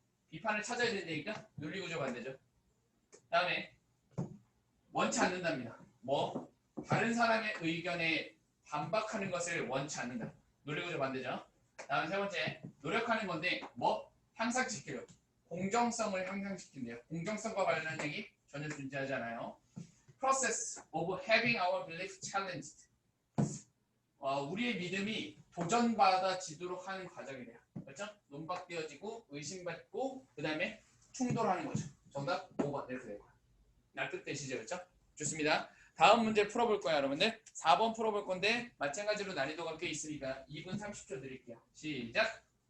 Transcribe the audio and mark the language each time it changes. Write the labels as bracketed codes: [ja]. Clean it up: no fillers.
[ko] 비판을 찾아야 된다니까 논리구조 반대죠. 다음에 원치 않는답니다. 뭐? 다른 사람의 의견에 반박하는 것을 원치 않는다. 논리구조 반대죠. 다음 세 번째, 노력하는 건데 뭐? 향상시키려. 공정성을 향상시킨대요. 공정성과 관련한 얘기 전혀 존재하지 않아요. [en] Process of having our belief challenged. [ko] 우리의 믿음이 도전받아지도록 하는 과정이래요. 그렇죠? 논박되어지고 의심받고 그 다음에 충돌하는 거죠. 정답 5번 이렇게 될 거야. 납득되시죠? 그렇죠? 좋습니다. 다음 문제 풀어볼 거야 여러분들. 4번 풀어볼 건데 마찬가지로 난이도가 꽤 있으니까 2분 30초 드릴게요. 시작!